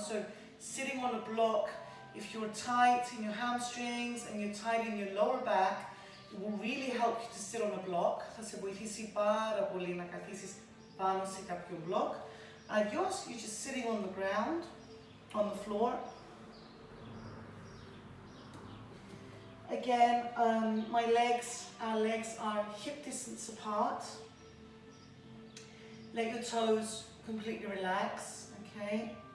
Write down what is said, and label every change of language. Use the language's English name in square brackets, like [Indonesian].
[English] So sitting on a block, if you're tight in your hamstrings and you're tight in your lower back, it will really help you to sit on a block. [Greek] Θα σε βοηθήσει πάρα πολύ να καθίσεις πάνω σε κάποιο block. Αλλιώς, [English] you're just sitting on the ground, on the floor. Again, our legs are hip distance apart. Let your toes completely relax, okay?